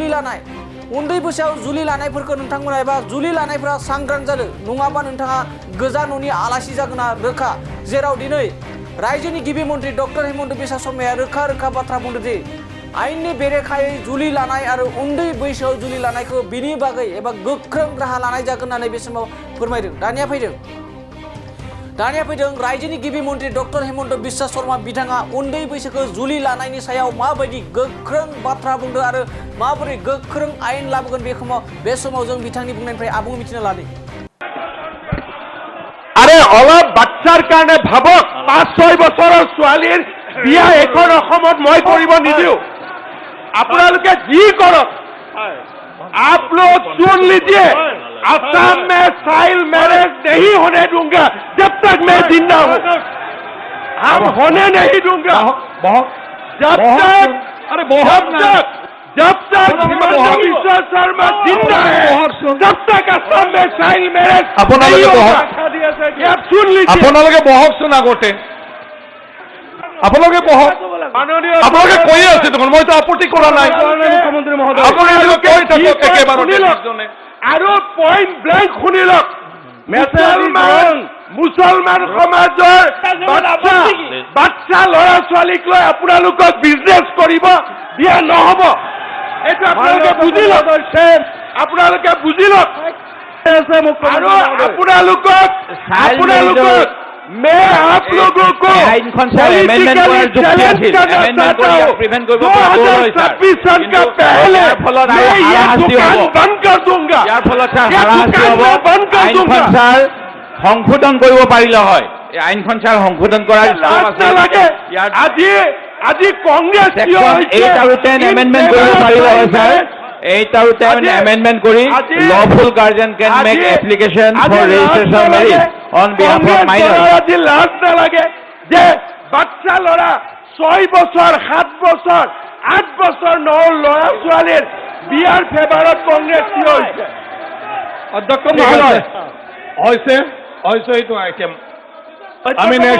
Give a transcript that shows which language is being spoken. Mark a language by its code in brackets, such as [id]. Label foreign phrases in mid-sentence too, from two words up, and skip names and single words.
[brx] जुलि लानायफोरखौ नोंथांमोना एबा जुलि लानायफोरा सांग्रां जादों नङाबा नोंथाङा गोजा न'नि आलासि जागोना रोखा जेराव दिनै रायजोनि गिबि मन्त्रि डक्टर हेमन्त बिश्व शर्माया रोखा बाथ्रा बुंदों दि आयेननि बेरेखायै जुलि लानाय आरो उन्दै बैसोआव जुलि लानायखौ बिनि बागै एबा गोख्रों राहा लानाय जागोन होननानै बे समाव फोरमायदों दानिया फैदों रायजोनि गिबि मन्त्रि डक्टर हेमन्त बिश्व शर्मा बिथाङा उन्दै बैसोखौ जुलि लानायनि सायाव माबायदि गोख्रों बाथ्रा बुंदों आरो माबोरै गोख्रों आयेन लाबोगोन बे समाव जों बिथांनि बुंनायनिफ्राय आबुं मिथिना लादों [as] আরে অলপ বাচ্চাৰ কাৰণে ভাবক 5-6 বছৰৰ ছোৱালীৰ বিয়া এখন অসমত মই কৰিব নিদিও আপোনালোকে যি কৰক [hi] आप लोग सुन लीजिए असम में [en] child marriage [hi] नहीं होने दूंगा जब तक मैं जिंदा हूं हम होने नहीं दूंगा जब तक हिमंत बिश्व शर्मा जिंदा है तब तक असम में [en] child marriage [hi] नहीं होगा आप सुन लीजिए [as] আপোনালোকে বহকচোন আগতে আপোনালোকে বহক আপোনালোকে কৈয়ে আছে দেখোন মইতো আপত্তি কৰা নাই মুখ্যমন্ত্ৰী মহোদয় আপোনালোকে কৈ থাকক একেবাৰতে আৰু [en] point blank [as] শুনি লওক মুছলমান সমাজৰ বাচ্চা ল'ৰা ছোৱালীক লৈ আপোনালোকক বিজনেছ কৰিব দিয়া নহ'ব এইটো আপোনালোকে বুজি লওক আৰু আপোনালোকক [hi] मैं आप लोगों को छब्बीस सन का पहले मैं ये दुकान बंद कर दूंगा [as] সংশোধন কৰিব পাৰিলে হয় এই আইনখন ছাৰ সংশোধন কৰাৰ আজি কংগ্ৰেছ 8 আৰু 10 এমেণ্ডমেণ্ট কৰিব পাৰিলে হয় ছাৰ 8 আৰু 10 এমেণ্ডমেণ্ট কৰি [en] lawful guardian can make application for registration marriage on behalf of minors [as] আজি লাজ নালাগে যে বাচ্চা ল'ৰা 6 বছৰ 7 বছৰ 8 বছৰ ল'ৰা ছোৱালীৰ বিয়াৰ ফেভাৰত কংগ্ৰেছ থিয় হৈছে। অধ্যক্ষ মহোদয় হৈছে এইটো আইটেম আমি next